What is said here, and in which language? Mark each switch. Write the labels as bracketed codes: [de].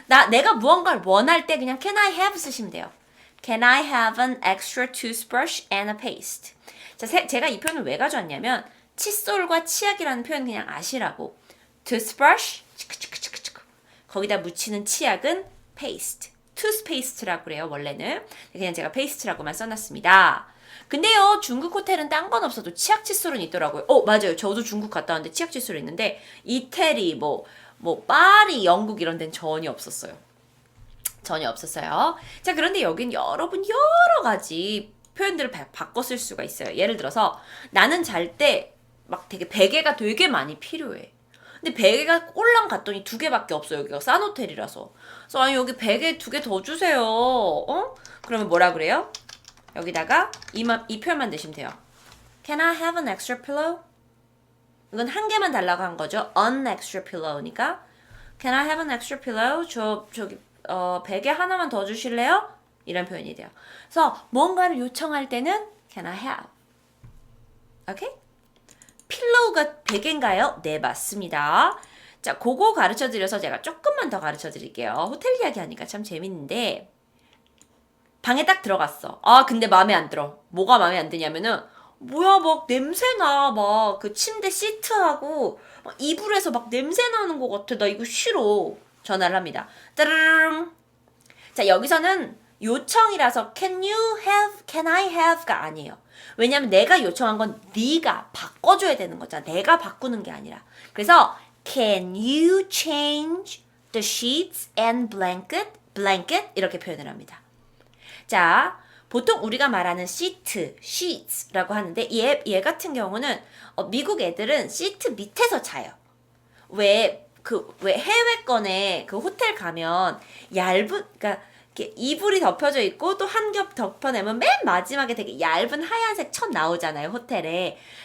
[ko] 내가 무언가를 원할 때 그냥 can I have 쓰시면 돼요. [en] Can I have an extra toothbrush and a paste? [ko] 자, 제가 이 표현을 왜 가져왔냐면 칫솔과 치약이라는 표현 그냥 아시라고. toothbrush 거기다 묻히는 치약은 paste. toothpaste라고 그래요. 원래는. 그냥 제가 paste라고만 써놨습니다. 근데요, 중국 호텔은 딴 건 없어도 치약 칫솔은 있더라고요. 맞아요. 저도 중국 갔다 왔는데 치약 칫솔이 있는데 이태리, 파리, 영국 이런 데는 전혀 없었어요. 전혀 없었어요. 자, 그런데 여긴 여러분 여러 가지 표현들을 바꿔 쓸 수가 있어요. 예를 들어서 나는 잘 때 막 되게 베개가 되게 많이 필요해. 근데 베개가 꼴랑 갔더니 2개밖에 없어요. 여기가 싼 호텔이라서. 그래서 아니 여기 베개 2개 더 주세요. 그러면 뭐라 그래요? 여기다가 이 표현만 넣으시면 돼요. [en] Can I have an extra pillow? [ko] 이건 한 개만 달라고 한 거죠. [en] An extra pillow니까 Can I have an extra pillow? [ko] 저기 베개 하나만 더 주실래요? 이런 표현이 돼요. 그래서 뭔가를 요청할 때는 Can I have? 오케이? 필로우가 베개인가요? 네, 맞습니다. 자, 그거 가르쳐드려서 제가 조금만 더 가르쳐드릴게요. 호텔 이야기 하니까 참 재밌는데 방에 딱 들어갔어. 근데 마음에 안 들어. 뭐가 마음에 안 드냐면은 뭐야 막 냄새나. 막 그 침대 시트하고 막 이불에서 막 냄새 나는 것 같아. 나 이거 싫어. 전화를 합니다. 따르릉. 자, 여기서는 요청이라서 can I have가 아니에요. 왜냐면 내가 요청한 건 네가 바꿔줘야 되는 거잖아. 내가 바꾸는 게 아니라. 그래서 [en] can you change the sheets and blanket [ko] 이렇게 표현을 합니다. 자, 보통 우리가 말하는 sheets라고 하는데 얘 같은 경우는 미국 애들은 시트 밑에서 자요. 왜 해외권에 그 호텔 가면 그러니까 이렇게 이불이 덮여져 있고 또 한 겹 덮어내면 맨 마지막에 되게 얇은 하얀색 천 나오잖아요, 호텔에.